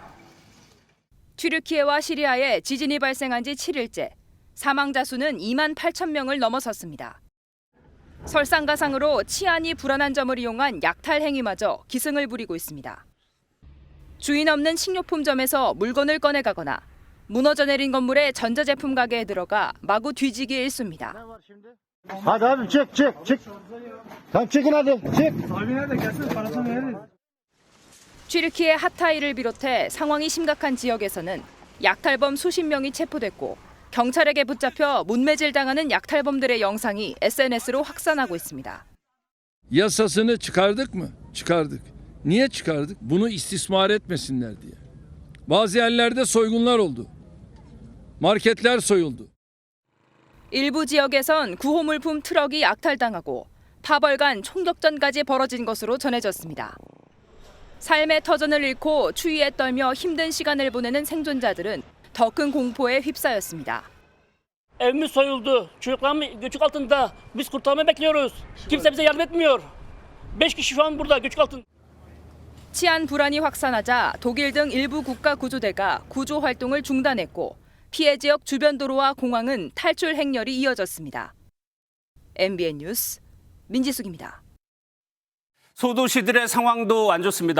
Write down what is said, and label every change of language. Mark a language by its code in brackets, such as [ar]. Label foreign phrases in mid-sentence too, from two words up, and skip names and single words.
[ko] 튀르키예와 시리아에 지진이 발생한 지 7일째, 사망자 수는 2만 8천 명을 넘어섰습니다. 설상가상으로 치안이 불안한 점을 이용한 약탈 행위마저 기승을 부리고 있습니다. 주인 없는 식료품점에서 물건을 꺼내가거나 무너져 내린 건물의 전자제품 가게에 들어가 마구 뒤지기 일쑤입니다. [tr] Hadi abi çık çık çık. Tamam çıkın hadi çık. [ko] 튀르키예 하타이를 비롯해 상황이 심각한 지역에서는 약탈범 수십 명이 체포됐고 경찰에게 붙잡혀 문매질 당하는 약탈범들의 영상이 SNS로 확산하고 있습니다. [tr] Yasasını çıkardık mı? Çıkardık. Niye çıkardık? Bunu istismar etmesinler diye. Bazı yerlerde soygunlar oldu. Marketler soyuldu. [ko] 일부 지역에선 구호물품 트럭이 약탈당하고 파벌간 총격전까지 벌어진 것으로 전해졌습니다. 삶의 터전을 잃고 추위에 떨며 힘든 시간을 보내는 생존자들은 더 큰 공포에 휩싸였습니다. [tr] Evimiz soyuldu. Çocuklarım göçük altında. Biz kurtarma bekliyoruz. Kimse bize yardım etmiyor. 5 kişi şu an burada göçük altında. [ko] 치안 불안이 확산하자 독일 등 일부 국가 구조대가 구조 활동을 중단했고 피해 지역 주변 도로와 공항은 탈출 행렬이 이어졌습니다. MBN 뉴스 민지숙입니다. 소도시들의 상황도 안 좋습니다.